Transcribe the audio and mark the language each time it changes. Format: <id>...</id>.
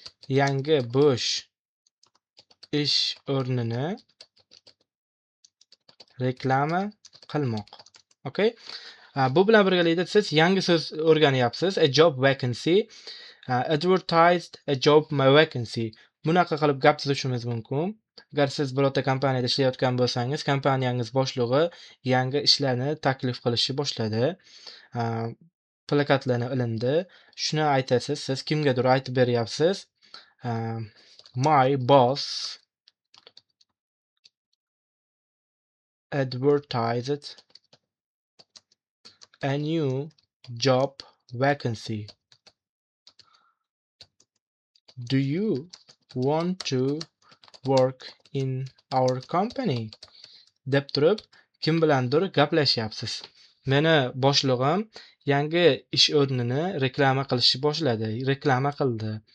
<uz>Yangi bo'sh ish o'rnini reklama qilmoq. Okay? Bu bilan birgalikda siz yangi so'z o'rganyapsiz.</uz> <en>A job vacancy. Advertised a job vacancy.</en> <uz>Bunaqa qilib gap tuzishimiz mumkin. Agar siz birorta kompaniyada ishlayotgan bo'lsangiz, kompaniyangiz boshlig'i yangi ishlarni taklif qilishni boshladi. Plakatlarni ilindi. Shuni aytasiz, siz kimgadir aytib beryapsiz.</uz> <en>My boss advertised a new job vacancy. Do you want to work in our company?</en> <uz>Deb turib, kim bilandir gaplashyapsiz. Meni boshlig'im yangi ish o'rnini reklama qilishni boshladi, reklama qildi.</uz>